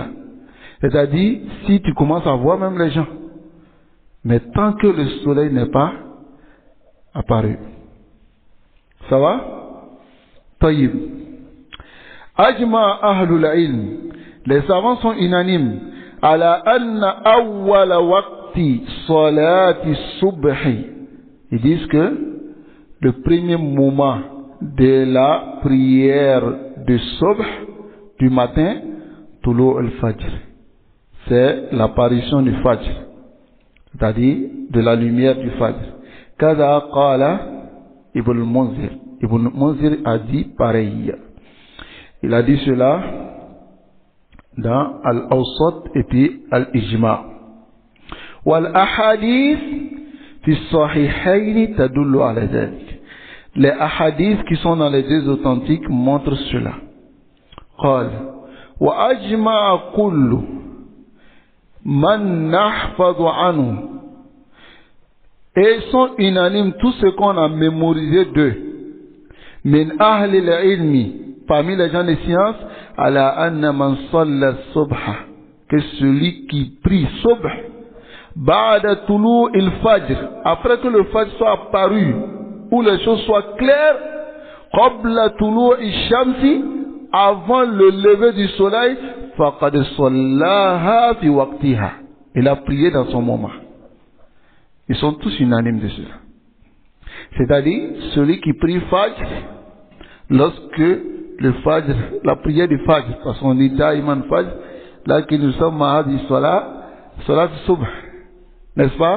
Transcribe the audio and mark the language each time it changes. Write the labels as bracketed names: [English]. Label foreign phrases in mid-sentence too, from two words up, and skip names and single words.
[French] C'est-à-dire, si tu commences à voir même les gens. Mais tant que le soleil n'est pas apparu. Ça va? Taïb. [Arabic] أجمع أهل العلم. [French] Les savants sont unanimes. [Arabic] على أن أول وقت صلاة الصبح. [French] Ils disent que le premier moment de la prière de subh du matin, [Arabic] طلوع الفجر, [French] c'est l'apparition du Fajr, c'est-à-dire de la lumière du Fajr. [Arabic] كذا قال ابن المنذر. [French] Ibn Munzir a dit pareil. Il a dit cela dans Al-Awsat et puis Al-Ijma. [Arabic] والأحاديث في الصحيحين تدل على ذلك. [French] Les ahadiths qui sont dans les deux authentiques montrent cela. [Arabic] قال وأجمع كل من نحفظ عنه. [French] Et ils sont unanimes tous ceux qu'on a mémorisé d'eux. [Arabic] من أهل العلم, [French] parmi les gens des sciences, [Arabic] على أن من صلى الصبح, [French] que celui qui prie subh, [Arabic] بعد طلوع الفجر, [French] après que le fajr soit apparu, où les choses soient claires, [Arabic] قبل طلوع الشمس, [French] avant le lever du soleil, [Arabic] فقد صلاها في وقتها, [French] il a prié dans son moment. Ils sont tous unanimes de cela. C'est-à-dire, celui qui prie Fajr, lorsque le Fajr, la prière du Fajr, parce qu'on dit Daïman Fajr, là que nous sommes mahadi [Arabic] صلاة الصبح, [French] n'est-ce pas?